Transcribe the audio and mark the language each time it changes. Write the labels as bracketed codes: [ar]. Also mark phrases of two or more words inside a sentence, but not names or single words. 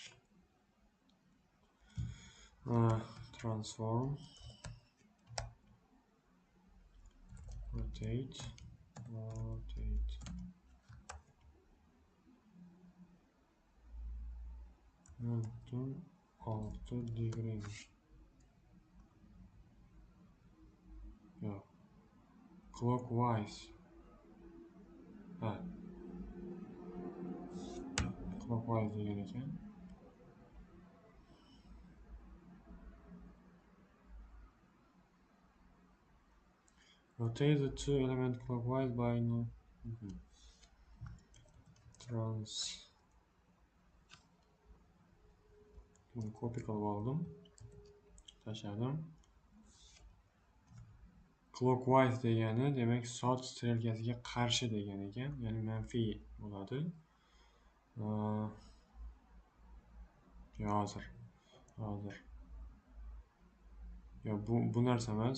[en] Transform, rotate, and 6 degree. Yeah. [uz] Clockwise. Clockwise degan ekan. [en] Rotate the two elements clockwise by [uz] copy qilib oldim. Tashladim. Clockwise degani demak soat strelkasiga qarshi degan ekan, ya'ni manfiy bo'ladi. Hozir. Yo, bu narsa emas.